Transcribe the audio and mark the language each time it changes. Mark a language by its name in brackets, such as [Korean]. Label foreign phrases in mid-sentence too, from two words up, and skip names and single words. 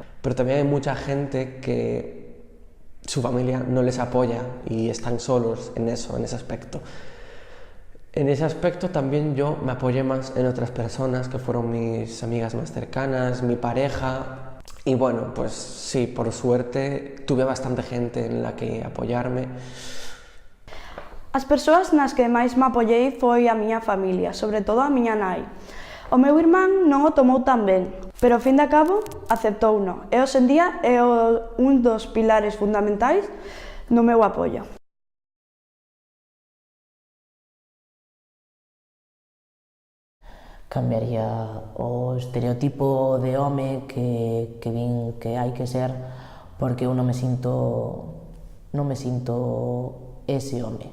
[Spanish] Pero también hay mucha gente que su familia no les apoya y están solos en eso, en ese aspecto. En ese aspecto también yo me apoyé más en otras personas que fueron mis amigas más cercanas, mi pareja. Y bueno, pues sí, por suerte tuve bastante gente en la que apoyarme. [Galician] As persoas nas que máis me apoiei foi a miña familia, sobre todo a miña nai. O meu irmán non o tomou tan ben, pero ao fin de cabo aceptouno e hoxe en día é un dos pilares fundamentais no meu apoio. Cambiaría o estereotipo de home que din que hai que ser, porque eu non me sinto ese home.